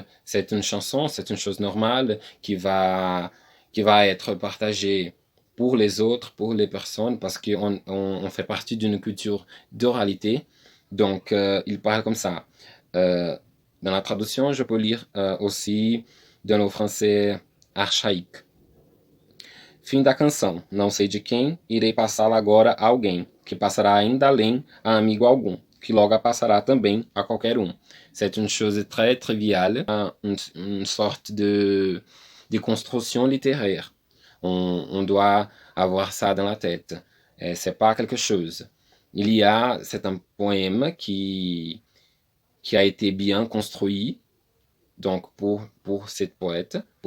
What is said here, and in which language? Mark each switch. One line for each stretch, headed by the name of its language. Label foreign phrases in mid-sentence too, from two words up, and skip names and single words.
French: C'est une chanson, c'est une chose normale qui va être partagée pour les autres, pour les personnes, parce qu'on fait partie d'une culture d'oralité. Donc, il parle comme ça. Dans la traduction, je peux lire aussi dans le français archaïque.
Portuguese: Fim da canção. Não sei de quem, irei passá-la agora a alguém, que passará ainda além a amigo algum, que logo passará também a qualquer um.
French: C'est une chose très triviale, une sorte de construction littéraire. On doit avoir ça dans la tête. C'est pas quelque chose. C'est un poème qui a été bien construit, donc pour ces poètes,